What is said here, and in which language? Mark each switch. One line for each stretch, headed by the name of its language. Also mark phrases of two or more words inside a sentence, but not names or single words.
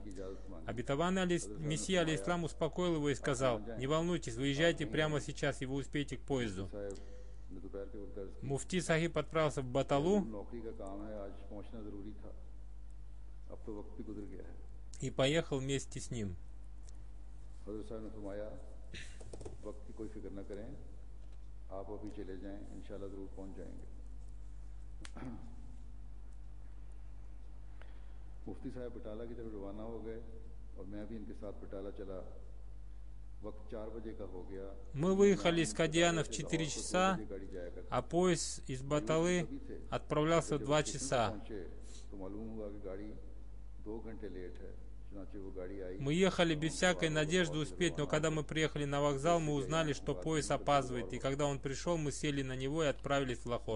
Russian: Обетованный Мессия, алейхиссалам, успокоил его и сказал, не волнуйтесь, выезжайте прямо сейчас, и вы успеете к поезду. Муфти Сахиб отправился в Баталу и поехал вместе с ним.
Urdu: مفتی صاحب بٹالہ کی طرف روانہ ہو گئے اور میں بھی ان کے ساتھ بٹالہ چلا. وقت 4 بجے کا ہو گیا.
Russian: Мы выехали из Кадьяна в 4 часа, а поезд из Баталы отправлялся в 2 часа. Мы ехали без всякой надежды успеть, но когда мы приехали на вокзал, мы узнали, что поезд опаздывает, и когда он пришел, мы сели на него и отправились в Лахор.